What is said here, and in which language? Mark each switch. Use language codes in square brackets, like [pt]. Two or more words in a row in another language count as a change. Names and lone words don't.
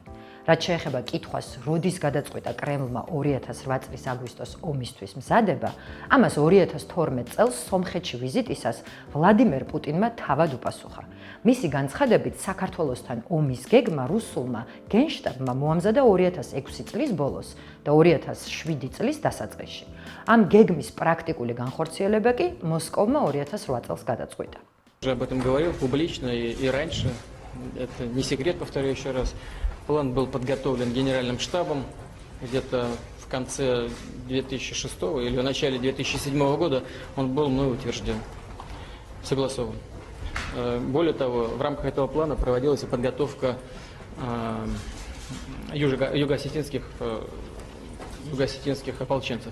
[ka] რაც შეეხება კითხვას, როდის გადაწყვიტა კრემლმა 2008 წლის აგვისტოს ომისთვის მზადება, ამას 2012 წელს სომხეთში ვიზიტისას ვლადიმერ პუტინმა თავად უპასუხა. მისი განცხადებით, საქართველოსთან ომის გეგმა რუსულმა გენშტაბმა მოამზადა 2006 წლის ბოლოს და 2007 წლის დასაწყისში. ამ გეგმის პრაქტიკული განხორციელება კი მოსკოვმა 2008 წელს გადაწყვიტა. [ru] Уже об этом говорил публично и раньше. Это не секрет, повторю еще раз. План был подготовлен Генеральным штабом где-то в конце 2006 или в начале 2007 года. Он был мной утвержден, согласован. Более того, в рамках этого плана проводилась и подготовка юго-осетинских ополченцев.